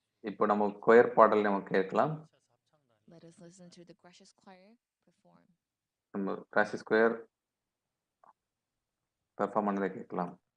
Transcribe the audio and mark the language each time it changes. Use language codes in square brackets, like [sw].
[ta] இப்போ நம்ம கொயர் பாடல் நம்ம கேட்கலாம். [en] Let us listen to the Gracious Choir perform. [ta] நம்ம Gracious Choir பெர்ஃபார்ம் பண்ணதை கேட்கலாம்.